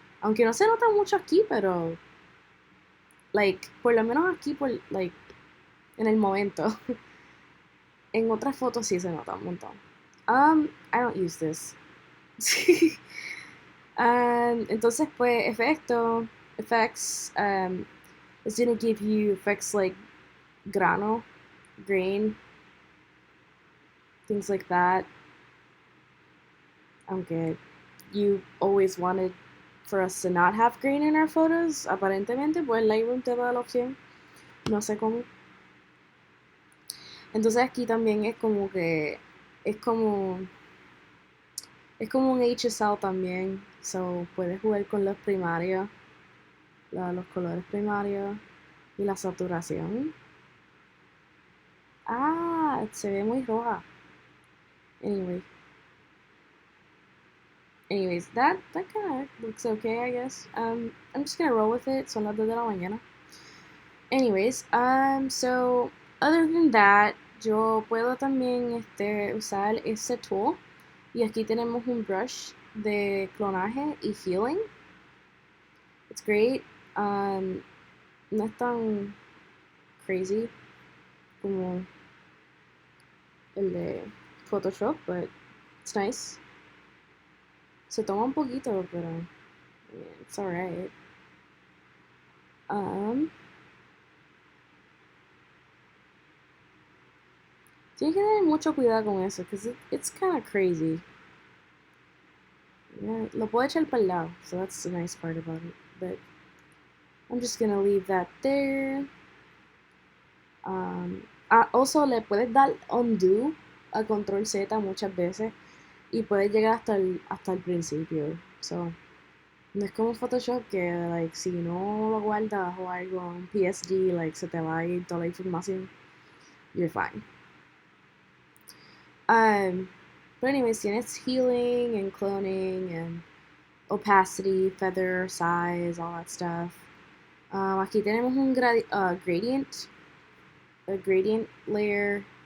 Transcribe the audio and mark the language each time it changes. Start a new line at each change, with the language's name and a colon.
Spanish: Aunque no se nota mucho aquí, pero, like, por lo menos aquí, por, like, en el momento. En otras fotos sí se nota un montón.
English: I don't use this.
Spanish: Entonces, pues,
English: effects, it's gonna give you effects like grano, grain, things like that.
Spanish: Aunque
English: you always wanted for us to not have grain in our photos,
Spanish: aparentemente, pues el Lightroom te da la opción, no sé cómo. Entonces aquí también es como que, es como, es como un HSL también, so puedes jugar con los primarios, los colores primarios y la saturación. Ah, se ve muy roja. Anyway.
English: Anyways, that kind of looks okay, I guess. I'm just gonna roll with it.
Spanish: Son las 2 de la mañana.
English: Anyways, so other than that,
Spanish: yo puedo también usar ese
English: tool.
Spanish: Y aquí tenemos un brush de clonaje y healing.
English: It's great.
Spanish: No es tan crazy como el de Photoshop,
English: but it's nice.
Spanish: Se toma un poquito, pero yeah,
English: it's alright.
Spanish: Tienes que tener mucho cuidado con eso,
English: because it's kind of crazy. Yeah,
Spanish: lo puedo echar para el lado,
English: so that's the nice part about it. But I'm just gonna leave that there.
Spanish: Also, le puedes dar undo a control Z muchas veces y puedes llegar hasta el principio. So, no es como Photoshop que, like, si no lo guardas o algo en PSD, like, se te va a ir toda la información.
English: you're fine. But anyways, yeah, it's healing and cloning and opacity, feather, size, all that stuff.
Spanish: Aquí tenemos un gradient,
English: a gradient layer.